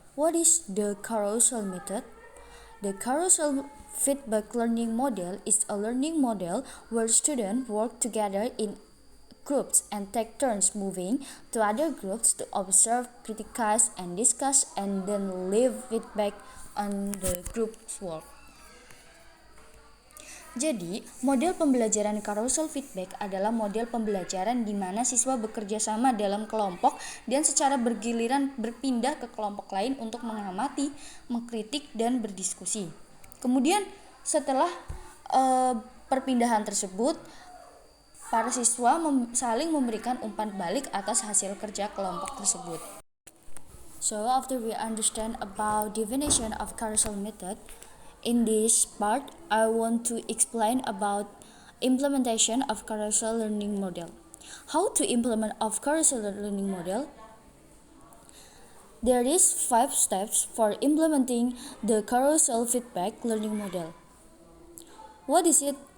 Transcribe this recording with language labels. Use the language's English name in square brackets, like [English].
[English] What is the carousel method? The carousel feedback learning model is a learning model where students work together in groups and take turns moving to other groups to observe, criticize, and discuss, and then leave feedback on the group's work. [Indonesian] Jadi, model pembelajaran carousel feedback adalah model pembelajaran di mana siswa bekerja sama dalam kelompok dan secara bergiliran berpindah ke kelompok lain untuk mengamati, mengkritik, dan berdiskusi. Kemudian, setelah perpindahan tersebut, para siswa saling memberikan umpan balik atas hasil kerja kelompok tersebut. [English] So, after we understand about definition of carousel method, in this part, I want to explain about implementation of carousel learning model. How to implement of carousel learning model? There is 5 steps for implementing the carousel feedback learning model. What is it?